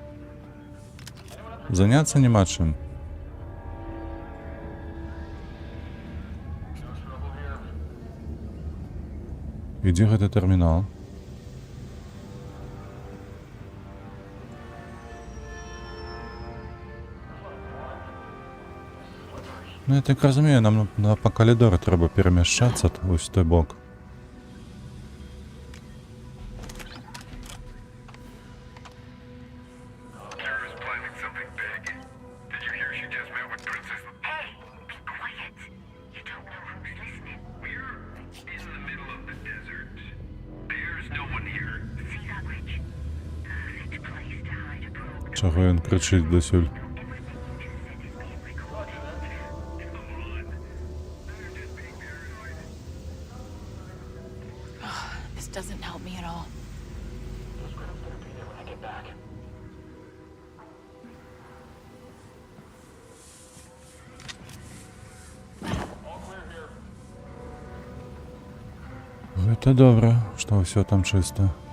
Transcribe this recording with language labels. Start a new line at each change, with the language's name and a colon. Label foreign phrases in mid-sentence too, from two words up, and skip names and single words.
Belarusian: Заняцца няма чым. І дзе гэты тэрмінал? Ну, я так разумею, нам па калідоры трэба перамяшчацца вось той бок.
English: Kara's planning something big. Did you hear she just met with Princess? Hey, be quiet. You don't know who's listening. We're in the middle of the desert. There's no one here. See that witch? Perfect place to hide a probe.
Belarusian: Чаго ён крычыць дасюль?
English: Everything you just said is being recorded. Come on. They're just being paranoid. This doesn't help me at all. Those grubs better be there when I get back. All clear here.
Belarusian: Гэта добра, што ўсё там чыста.